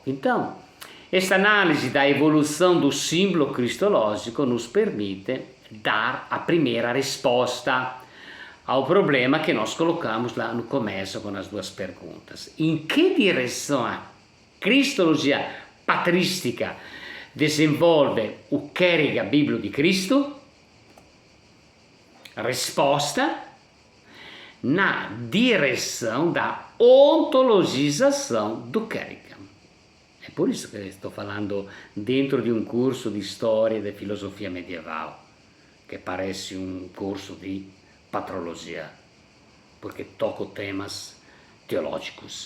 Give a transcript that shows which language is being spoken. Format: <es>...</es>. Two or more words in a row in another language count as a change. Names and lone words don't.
<pt>Então, esta análise da evolução do símbolo cristológico nos permite dar a primeira resposta ao problema que nós colocamos lá no começo com as duas perguntas. Em que direção a cristologia patrística desenvolve o querigma bíblico di Cristo? Risposta: na direção da ontologização do querigma. É por isso que estou falando dentro de um curso de história e de filosofia medieval, que parece um curso de patrologia, porque toco temas teológicos.</pt>